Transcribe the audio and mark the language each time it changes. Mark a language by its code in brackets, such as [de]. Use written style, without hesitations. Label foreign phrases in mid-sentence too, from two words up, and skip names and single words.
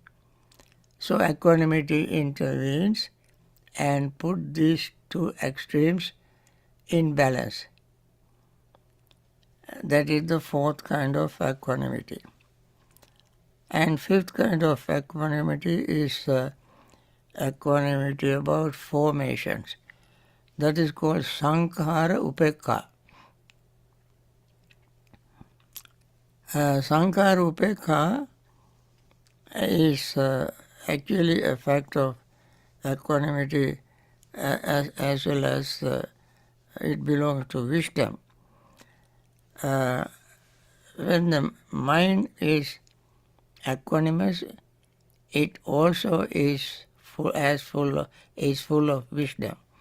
[en] So equanimity intervenes and put these two extremes in balance. That is the fourth kind of equanimity. And fifth kind of equanimity is equanimity about formations. That is called [pi] sankhara upekka. Sankhara upekka [en] is actually a fact of equanimity as well as it belongs to wisdom. When the mind is equanimous, it also is full of wisdom,